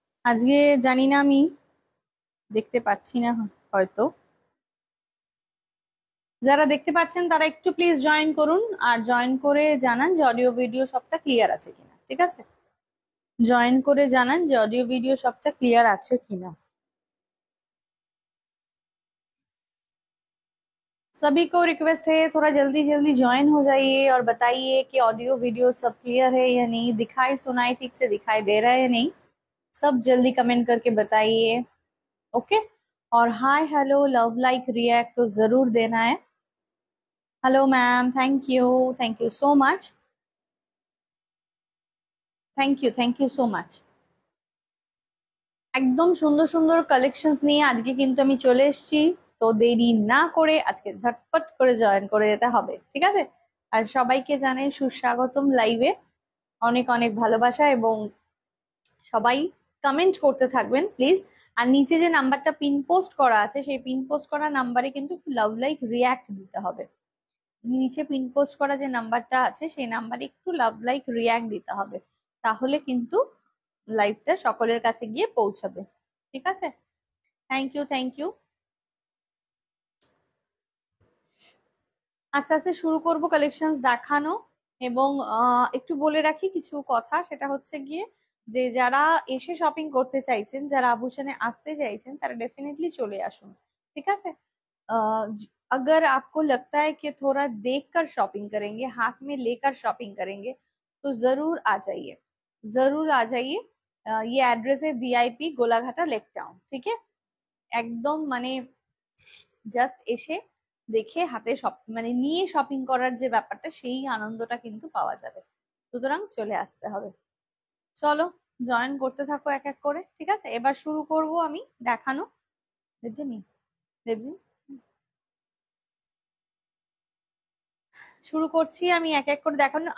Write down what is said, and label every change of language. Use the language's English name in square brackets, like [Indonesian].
[Bangla] আজকে জানি না, আমি দেখতে পাচ্ছি না হয়তো। যারা দেখতে পাচ্ছেন তারা একটু প্লিজ জয়েন করুন, আর জয়েন করে জানান যে অডিও ভিডিও সবটা ক্লিয়ার আছে কিনা, ঠিক আছে? জয়েন করে জানান যে অডিও ভিডিও সবটা ক্লিয়ার আছে কিনা। [Hindi] सभी को रिक्वेस्ट है, थोड़ा जल्दी जल्दी ज्वाइन हो जाइए और बताइए कि ऑडियो वीडियो सब क्लियर है या नहीं, दिखाई सुनाई ठीक से दिखाई दे रहा है या नहीं। सब जल्दी कमेंट करके बताइए। ओके। और hi hello love like react तो जरूर देना है। [English] Hello ma'am, thank you so much, thank you so much. [Bangla] একদম সুন্দর সুন্দর কালেকশনস নিয়ে আজকে কিন্তু আমি চলে এসেছি। তো দেরি না করে আজকে ঝটপট করে জয়েন করে যেতে হবে, ঠিক আছে? আর সবাইকে জানাই সুস্বাগতম লাইভে। অনেক অনেক ভালোবাসা, এবং সবাই কমেন্ট করতে থাকবেন প্লিজ। আর নিচে যে নাম্বারটা পিন পোস্ট করা আছে, সেই পিন পোস্ট করা নাম্বারে কিন্তু লাভ লাইক রিয়াক্ট দিতে হবে। নিচে পিন পোস্ট করা যে নাম্বারটা আছে সেই নাম্বারে একটু লাভ লাইক রিয়াক্ট দিতে হবে, তাহলে কিন্তু লাইভটা সকলের কাছে গিয়ে পৌঁছাবে, ঠিক আছে? Thank you. আস্তে আস্তে শুরু করব কালেকশনস দেখানো। এবং একটু বলে রাখি কিছু কথা, সেটা হচ্ছে গিয়ে যে যারা এসে শপিং করতে চাইছেন, যারা আভূষণে আসতে চাইছেন, তারা ডেফিনেটলি চলে আসুন, ঠিক আছে? [Hindi] अगर आपको लगता है कि थोड़ा देखकर शॉपिंग करेंगे, हाथ में लेकर शॉपिंग करेंगे, तो जरूर आ जाइए। ये एड्रेस है वीआईपी गोलाघाटा लेक टाउन, ठीक है? [Bangla] একদম মানে জাস্ট এসে দেখে হাতে মানে নিয়ে শপিং করার যে ব্যাপারটা, সেই আনন্দটা কিন্তু পাওয়া যাবে। সুতরাং চলে আসতে হবে। চলো জয়েন করতে থাকো এক এক করে, ঠিক আছে? এবার শুরু করব আমি দেখানো। দেবনি দেবনি শুরু করছি আমি এক এক করে দেখানো।